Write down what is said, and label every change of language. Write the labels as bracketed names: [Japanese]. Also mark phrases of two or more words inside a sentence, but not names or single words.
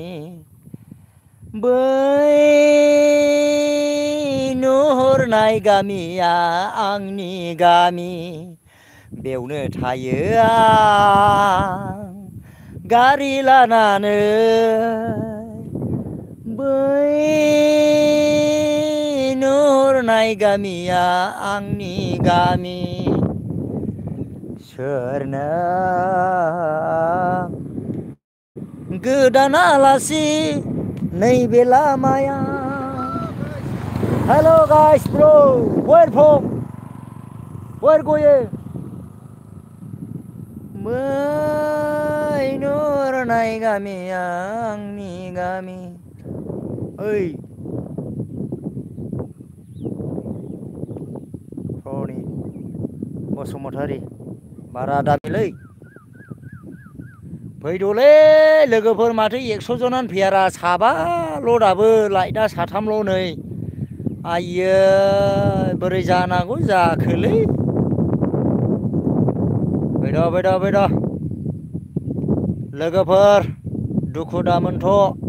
[Bodo] बै नुहुरनाय गामिया आंनि गामि बेवनो थायो आं गारि लानानै बै नुहुरनाय गामिया आंनि गामि सोरनो गोदान आलासि नैबे लामाया हेलो गाइस ब्रो [English] where going [Bodo] बै नुहुरनाय गामिया आंनि गामि ओइ प्रनि बसुमतारी बारा दामिलै फैद'लै लोगोफोर माथो 100 जनानो फैयारा साबाल' दाबो लाइटआ साथामल' नै आइयो बोरै जानांगौ जाखोलै फैद' लोगोफोर दुखु दामोनथ'